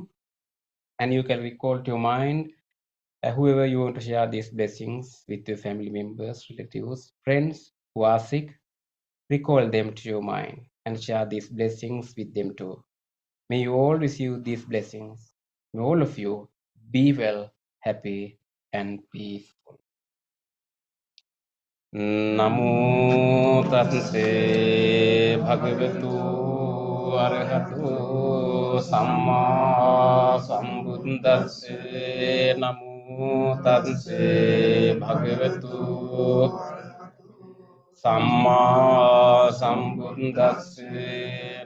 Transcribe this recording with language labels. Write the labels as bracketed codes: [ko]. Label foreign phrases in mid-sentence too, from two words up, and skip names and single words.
[en] And you can recall to your mind whoever you want to share these blessings with your family members, relatives, friends who are sick. Recall them to your mind and share these blessings with them too. May you all receive these blessings. May all of you be well, happy, and peaceful. [pi] Namo Tasse Bhagavatu Arhatu Samma Sambuddhasse. Namo Tasse Bhagavatu Samma Sambuddhasse.